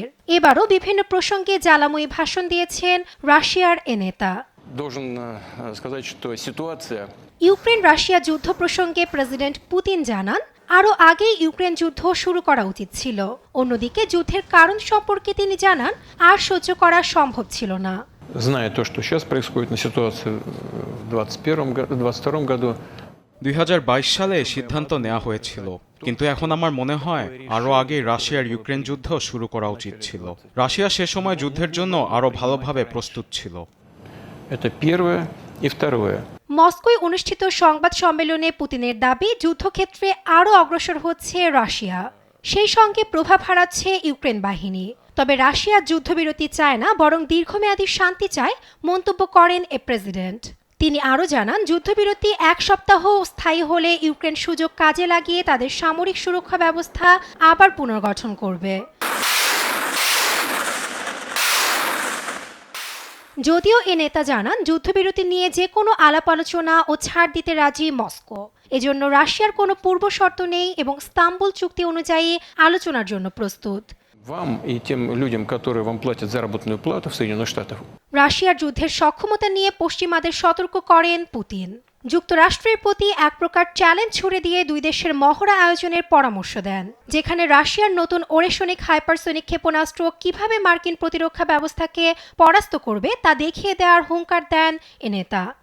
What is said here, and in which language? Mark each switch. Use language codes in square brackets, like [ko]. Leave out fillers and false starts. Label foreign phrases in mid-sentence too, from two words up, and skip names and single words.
[bn] এবারও বিভিন্ন প্রসঙ্গে জ্বালাময়ী ভাষণ দিয়েছেন রাশিয়ার এ নেতা। ইউক্রেন রাশিয়া যুদ্ধ প্রসঙ্গে প্রেসিডেন্ট পুতিন জানান, আরও আগেই ইউক্রেন যুদ্ধ শুরু করা উচিত ছিল। অন্যদিকে যুদ্ধের কারণ সম্পর্কে তিনি জানান, আর সহ্য করা সম্ভব ছিল না। [ru] Зная то, что сейчас происходит на ситуации в 2021-2022 году, [bn] 2022 সালে সিদ্ধান্ত নেওয়া হয়েছিল, কিন্তু এখন আমার মনে হয় আরও আগে রাশিয়ার ইউক্রেন যুদ্ধ শুরু করা উচিত ছিল। রাশিয়া সে সময় যুদ্ধের জন্য আরও ভালোভাবে প্রস্তুত ছিল। [ru] это первое и второе. [bn] মস্কোয় অনুষ্ঠিত সংবাদ সম্মেলনে পুতিনের দাবি, যুদ্ধক্ষেত্রে আরও অগ্রসর হচ্ছে রাশিয়া, সেই সঙ্গে প্রভাব হারাচ্ছে ইউক্রেন বাহিনী। তবে রাশিয়া যুদ্ধবিরতি চায় না, বরং দীর্ঘমেয়াদী শান্তি চায় মন্তব্য করেন এ প্রেসিডেন্ট। তিনি আরও জানান, যুদ্ধবিরতি 1 সপ্তাহ স্থায়ী হলে ইউক্রেন সুযোগ কাজে লাগিয়ে তাদের সামরিক সুরক্ষা ব্যবস্থা আবার পুনর্গঠন করবে। যদিও এ নেতা জানান, যুদ্ধবিরতি নিয়ে যে কোনো আলাপ আলোচনা ও ছাড় দিতে রাজি মস্কো। এজন্য রাশিয়ার কোনো পূর্ব শর্ত নেই এবং ইস্তাম্বুল চুক্তি অনুযায়ী আলোচনার জন্য প্রস্তুত। [ru] Вам и тем людям, которые вам платят заработную плату в Соединенных Штатах. [bn] রাশিয়ার যুদ্ধের সক্ষমতা নিয়ে পশ্চিমাদের সতর্ক করেন পুতিন। যুক্তরাষ্ট্রের প্রতি এক প্রকার চ্যালেঞ্জ ছুড়ে দিয়ে দুই দেশের মহড়া আয়োজনের পরামর্শ দেন, যেখানে রাশিয়ার নতুন ওরেশনিক হাইপারসোনিক ক্ষেপণাস্ত্র কিভাবে মার্কিন প্রতিরক্ষা ব্যবস্থাকে পরাস্ত করবে তা দেখিয়ে দেওয়ার হুঙ্কার দেন এ নেতা।